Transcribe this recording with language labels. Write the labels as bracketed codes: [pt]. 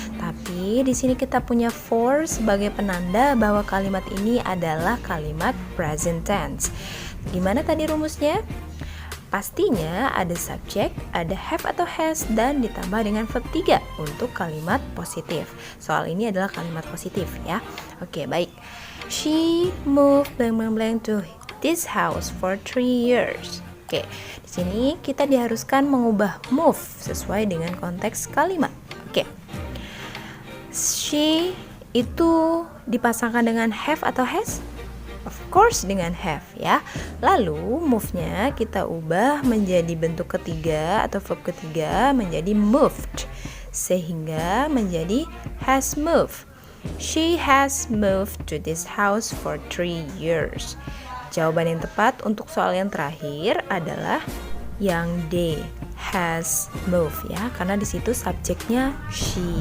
[id] Tapi di sini kita punya for sebagai penanda bahwa kalimat ini adalah kalimat present tense. Gimana tadi rumusnya? Pastinya ada subjek, ada have atau has, dan ditambah dengan verb 3 untuk kalimat positif. Soal ini adalah kalimat positif ya. Oke, baik. [en] She moved blank blank blank to this house for 3 years. [id] Oke, di sini kita diharuskan mengubah move sesuai dengan konteks kalimat. Oke. She itu dipasangkan dengan have atau has? [en] Of course [id] dengan have ya. Lalu move-nya kita ubah menjadi bentuk ketiga atau verb ketiga menjadi moved, sehingga menjadi [en] has moved. She has moved to this house for 3 years. [id] Jawaban yang tepat untuk soal yang terakhir adalah yang D, has moved ya, karena di situ subjeknya she.